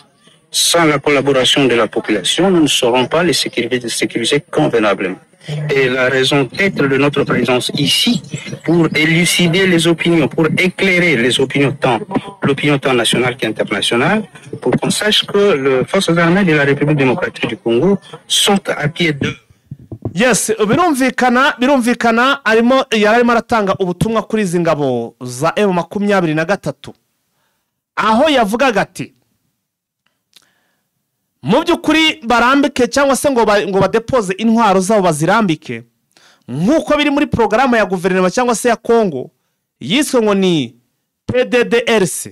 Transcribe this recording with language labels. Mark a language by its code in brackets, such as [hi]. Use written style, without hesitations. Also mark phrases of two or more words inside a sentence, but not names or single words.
[fr] Sans la collaboration de la population, nous ne saurons pas les sécuriser convenablement. Et la raison d'être de notre présence ici, pour élucider les opinions, pour éclairer les opinions, tant l'opinion tant nationale qu'internationale, pour qu'on sache que les forces armées de la République démocratique du Congo sont à pied d'eux. [rw] Yes, birumvikana arimo yararimo aratanga ubutumwa kuri izi ngabo za M23 aho yavugaga ati mu by'ukuri barambike cyangwa se ngo badepose intwaro zabo bazirambike nk'uko biri muri porogaramu ya guverinoma cyangwa se ya Kongo yiswe ngo ni PDDRC.